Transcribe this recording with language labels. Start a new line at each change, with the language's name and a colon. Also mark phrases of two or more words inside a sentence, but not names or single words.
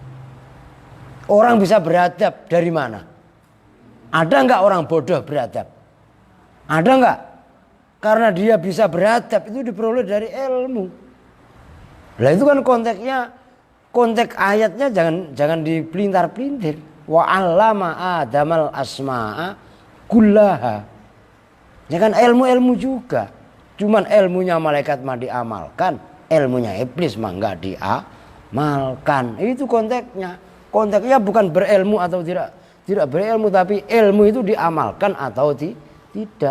Indonesian: Orang bisa beradab dari mana? Ada enggak orang bodoh beradab? Ada enggak? Karena dia bisa beradab itu diperoleh dari ilmu. Lah itu kan konteks ayatnya jangan dipelintar-pelintir.
Arabic: وعلم آدم الأسماء كلها.
Indonesian: Ya kan ilmu-ilmu juga. Cuman ilmunya malaikat mah diamalkan, ilmunya iblis mah enggak diamalkan. Itu konteksnya. Konteksnya bukan berilmu atau tidak berilmu, tapi ilmu itu diamalkan atau tidak.